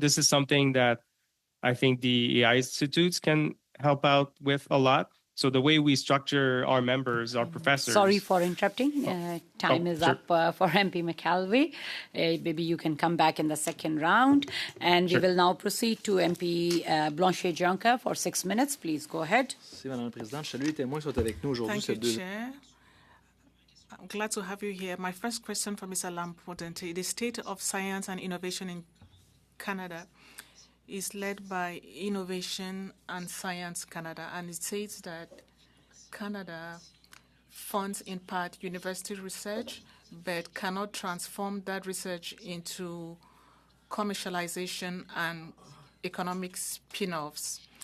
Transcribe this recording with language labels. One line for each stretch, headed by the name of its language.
English: This is something that I think the AI institutes can help out with a lot. So the way we structure our members, our professors. Sorry for interrupting. Time is sure. up for MP McKelvey. Maybe you can come back in the second round. And we will now proceed to MP Blanchet-Juncker for 6 minutes. Please go ahead.
French: Merci, Madame la Présidente. Je salue les témoins qui sont avec nous aujourd'hui.
English: Thank you, Chair. I'm glad to have you here. My first question for Mr. Lampotente. The state of science and innovation in Canada is led by Innovation and Science Canada, and it says that Canada funds in part university research, but cannot transform that research into commercialization and economic spin-offs.